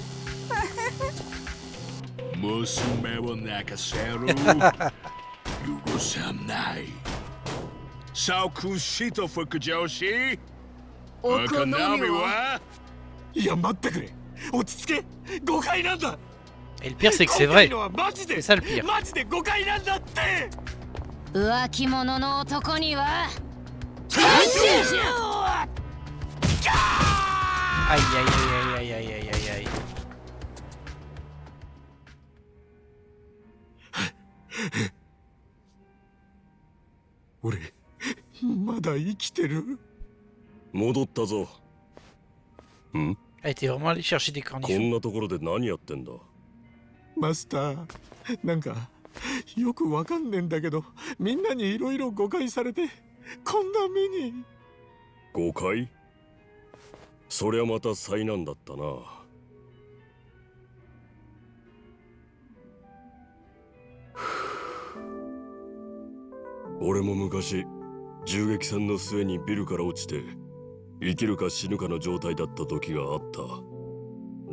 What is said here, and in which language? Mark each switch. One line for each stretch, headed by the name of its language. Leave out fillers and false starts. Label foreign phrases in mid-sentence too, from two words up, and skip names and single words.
Japanese: 娘を泣かせる許さない。サウクシート副上司、お好みは？いや待ってくれ、落ち着け、誤解なんだ。
French: Et le pire, c'est que c'est vrai.
Japanese: 今回のはマジで
French: C'est ça le pire.
Japanese: マジで誤解なんだって。浮気者の男には
French: Aïe aïe aïe aïe aïe aïe aïe aïe.
Japanese: 俺まだ生きてる。戻ったぞ。ん？
French: Elle était vraiment allée chercher des
Japanese: こ
French: cornichons.
Japanese: んなところで何やってんだ。マスター、なんかよくわかんねえんだけど、みんなにいろいろ誤解されてこんな目に。誤解？そりゃまた災難だったな。俺も昔銃撃戦の末にビルから落ちて生きるか死ぬかの状態だった時があった。